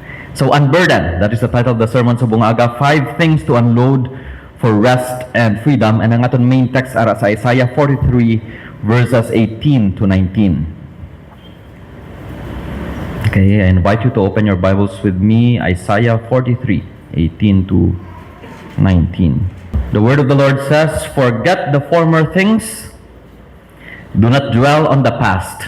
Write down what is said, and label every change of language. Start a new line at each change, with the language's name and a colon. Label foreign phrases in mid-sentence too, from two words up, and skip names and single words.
English: So, unburden, that is the title of the sermon
Hiligaynon: sa bungaga.
English: 5 things to unload for rest and freedom.
Hiligaynon: And ang aton
English: main text
Hiligaynon: ara sa Isaiah 43 verses 18 to 19.
English: Okay, I invite you to open your Bibles with me, Isaiah 43, 18 to 19. The word of the Lord says, "Forget the former things, do not dwell on the past.